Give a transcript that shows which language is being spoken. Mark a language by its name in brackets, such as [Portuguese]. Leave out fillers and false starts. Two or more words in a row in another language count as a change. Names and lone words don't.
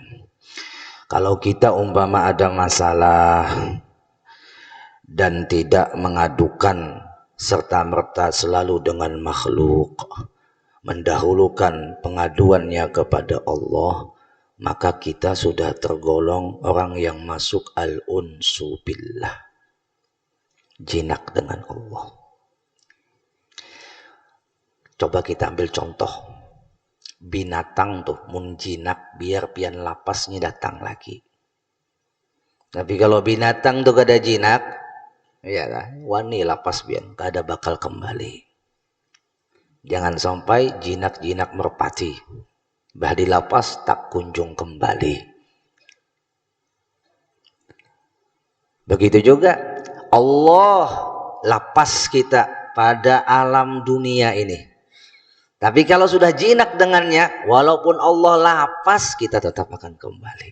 [Indonesian] Kalau kita umpama ada masalah dan tidak mengadukan serta-merta selalu dengan makhluk, mendahulukan pengaduannya kepada Allah, maka kita sudah tergolong orang yang masuk [Arabic] al-unsu billah, [Indonesian] jinak dengan Allah. Coba kita ambil contoh, [Banjar] binatang tuh mun jinak biar pian lapasnya datang lagi. Tapi kalau binatang tuh kada jinak, ya lah, wani lapas pian, kada bakal kembali. [Indonesian] Jangan sampai jinak-jinak merpati, bah dilapas tak kunjung kembali. Begitu juga Allah lapas kita pada alam dunia ini. Tapi kalau sudah jinak dengannya, walaupun Allah lapas, kita tetap akan kembali.